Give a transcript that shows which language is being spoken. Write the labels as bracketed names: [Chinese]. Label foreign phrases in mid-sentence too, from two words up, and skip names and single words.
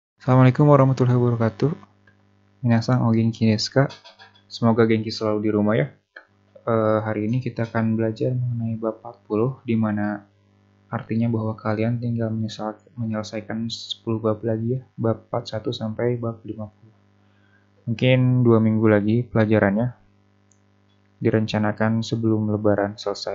[Arabic] السلام عليكم ورحمة الله وبركاته. [Japanese] みなさんお元気ですか? [Indonesian] Semoga genki selalu di rumah ya. Hari ini kita akan belajar mengenai bab 40, di mana artinya bahwa kalian tinggal menyelesaikan 10 bab lagi ya, bab 41 sampai bab 50. Mungkin 2 minggu lagi pelajarannya, direncanakan sebelum lebaran selesai.